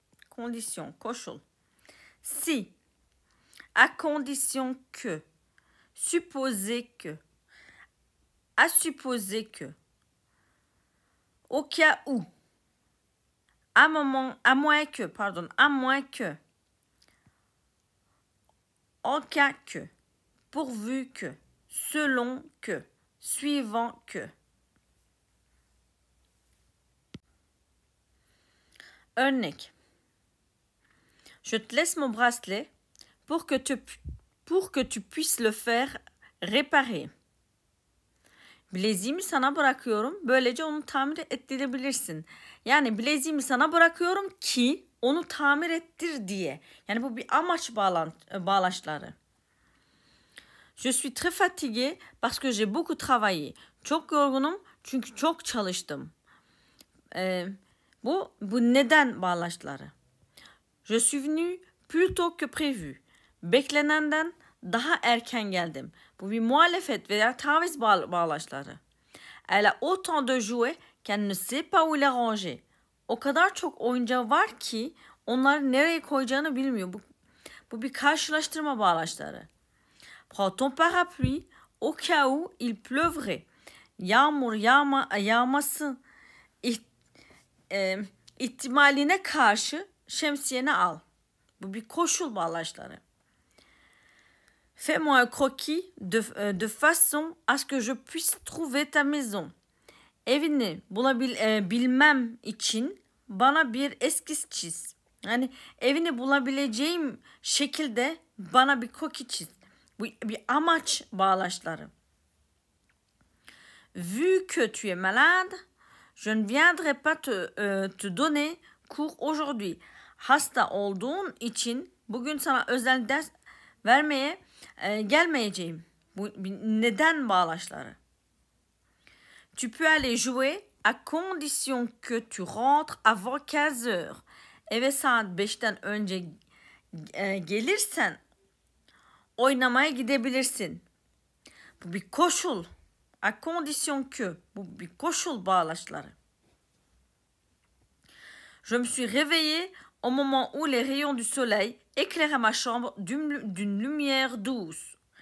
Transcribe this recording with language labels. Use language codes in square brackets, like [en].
[fr] Condition, koşul. Si, à condition que, supposer que, à supposer que, au cas où, à moins que, en cas que, pourvu que, selon que, suivant que. Örnek. Je te laisse mon bracelet pour que tu puisses le faire réparer. [tr] Bileziğimi sana bırakıyorum. Böylece onu tamir ettirebilirsin. Yani bileziğimi sana bırakıyorum ki onu tamir ettir diye. Yani bu bir amaç bağlaçları. [fr] Je suis très fatiguée parce que j'ai beaucoup travaillé. [tr] Çok yorgunum çünkü çok çalıştım. Bu neden bağlaçları. [fr] Je suis venu plus tôt que prévu. [tr] Beklenenden daha erken geldim. Bu bir muhalefet veya taviz bağlaçları. [fr] Elle a autant de jouets qu'elle ne sait pas où les ranger. [tr] O kadar çok oyuncağı var ki onları nereye koyacağını bilmiyor. Bu bir karşılaştırma bağlaçları. [fr] Prends ton parapluie au cas où il pleuvrait. [tr] yağmur yağması ihtimaline karşı şemsiyeni al. Bu bir koşul bağlaçları. [fr] Fais-moi un croquis de façon à ce que je puisse trouver ta maison. [tr] Evini bulabilmem için bana bir eskiz çiz. Yani evini bulabileceğim şekilde bana bir koki çiz. Bu bir amaç bağlaçları. [fr] Vu que tu es malade, je ne viendrai pas te donner cours aujourd'hui. [tr] Hasta olduğun için bugün sana özel ders vermeye gelmeyeceğim. Bu neden bağlaçları. [fr] Tu peux aller jouer à condition que tu rentres avant 15 heures. [tr] Eve saat 5'ten önce gelirsen oynamaya gidebilirsin. Bu bir koşul. À condition que. Bu bir koşul bağlaçları. [fr] Je me suis réveillée au moment où les rayons du soleil éclairaient ma chambre d'une lumière douce.